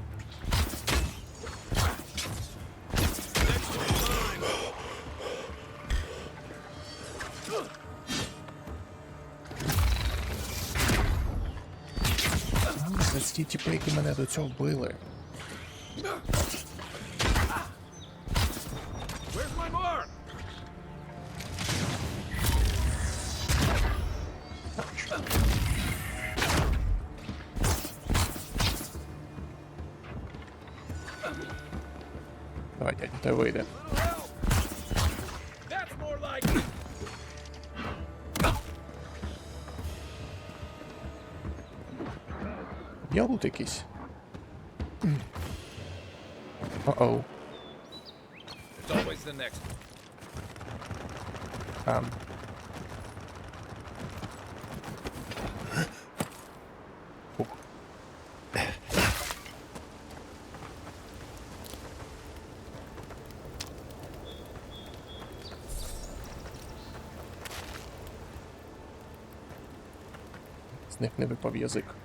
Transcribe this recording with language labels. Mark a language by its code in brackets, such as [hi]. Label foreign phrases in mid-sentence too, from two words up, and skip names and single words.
[uk] Це ті тіпи, які мене до цього вбили. [en] Where's my mark? [uk] Давай, дядь, те вийде. [en] Little help. That's more like it. [uk] Є лут якийсь? О-оу. [en] There's always the next one. Фух. [uk] З них не випав язик.